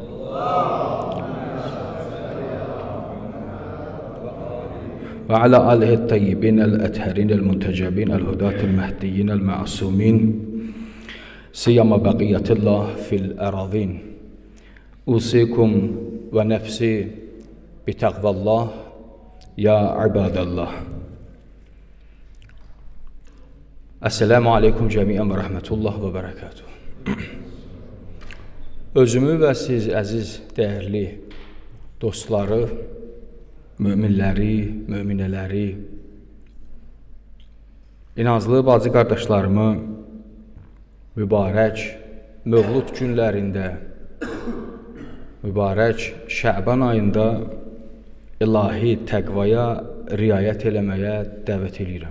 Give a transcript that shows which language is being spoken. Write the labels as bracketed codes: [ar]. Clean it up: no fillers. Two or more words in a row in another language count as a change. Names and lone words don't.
[ar] وعلى آله الطيبين الأطهار المنتجبين الهداة المهديين المعصومين سيما بقية الله في الأرضين. أوصيكم ونفسي بتقوى الله يا عباد الله. السلام عليكم جميعا ورحمة الله وبركاته. [az] Özümü və siz əziz, dəyərli dostları, möminləri, möminələri, inançlı bacı qardaşlarımı mübarək Mövlud günlərində, mübarək Şəban ayında ilahi təqvaya riayət eləməyə dəvət edirəm.